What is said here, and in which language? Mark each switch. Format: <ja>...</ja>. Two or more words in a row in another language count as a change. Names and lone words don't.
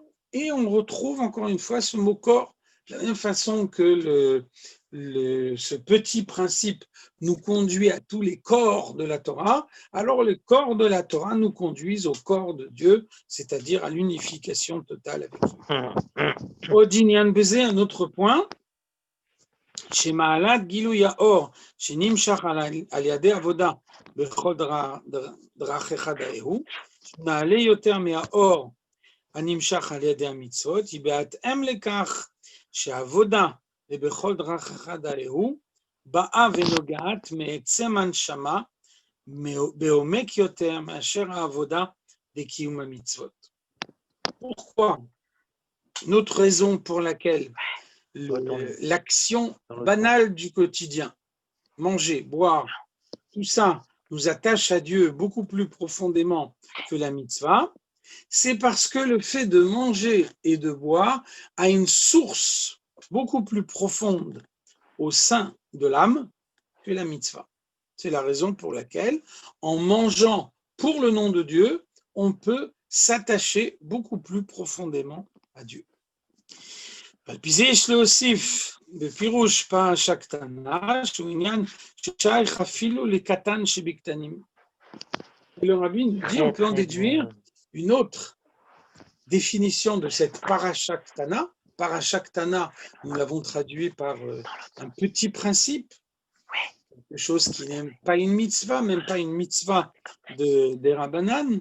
<fr>Et on retrouve encore une fois ce mot corps, de la même façon que ce petit principe nous conduit à tous les corps de la Torah, alors les corps de la Torah nous conduisent au corps de Dieu, c'est-à-dire à l'unification totale avec Dieu.</fr> <he>עוד ענין בזה,</he> <fr>un autre point.</fr> <he>שמעלת גילוי האור שנמשך על ידי עבודה בכל דרכיך דאהו, נעלה יותר מהאור הנמשך על ידי המצוות, היא בהתאם לכך שהעבודה ובכל דרכיך דאהו באה ונוגעת מעצם הנשמה בעומק יותר מאשר העבודה בקיום המצוות.</he> <fr>Pourquoi? Une autre raison pour laquelle l'action banale du quotidien, manger, boire, tout ça nous attache à Dieu beaucoup plus profondément que la mitzvah, c'est parce que le fait de manger et de boire a une source beaucoup plus profonde au sein de l'âme que la mitzvah. C'est la raison pour laquelle, en mangeant pour le nom de Dieu, on peut s'attacher beaucoup plus profondément à Dieu.</fr> <he>על פי זה יש להוסיף בפירוש פרשה קטנה, שהוא עניין ששייך אפילו לקטן שבקטנים.</he> <fr>Et le rabbi nous dit, on peut en déduire une autre définition de cette parashaktana. Parashaktana, nous l'avons traduit par un petit principe, quelque chose qui n'est pas une mitzvah, même pas une mitzvah des Rabbanan.</fr>